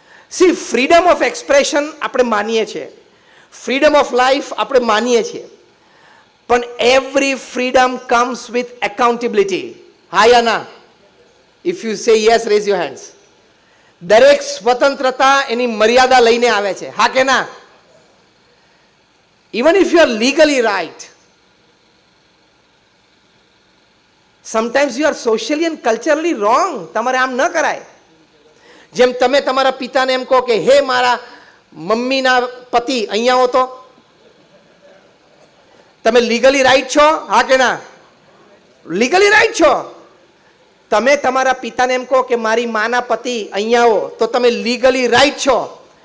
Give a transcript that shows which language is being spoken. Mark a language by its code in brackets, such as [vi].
[gu] C, freedom of expression આપણે માનીએ છીએ, ફ્રીડમ ઓફ લાઈફ આપણે માનીએ છીએ, પણ [en] Every freedom comes with accountability. [gu] હા યા ના? [en] If you say yes, raise your hands. [gu] દરેક સ્વતંત્રતા એની મર્યાદા લઈને આવે છે. હા કે ના? [en] Even if you are legally right, sometimes you are socially and culturally wrong. [gu] તમારે આમ ન કરાય. જેમ તમે તમારા પિતાને એમ કહો કે હે મારા મમ્મીના પતિ અહીંયા હો, તો તમે લીગલી રાઈટ છો? હા કે ના? લીગલી રાઈટ છો. તમે તમારા પિતાને એમ કહો કે મારી માના પતિ અહીંયા હો, તો તમે લીગલી રાઈટ છો.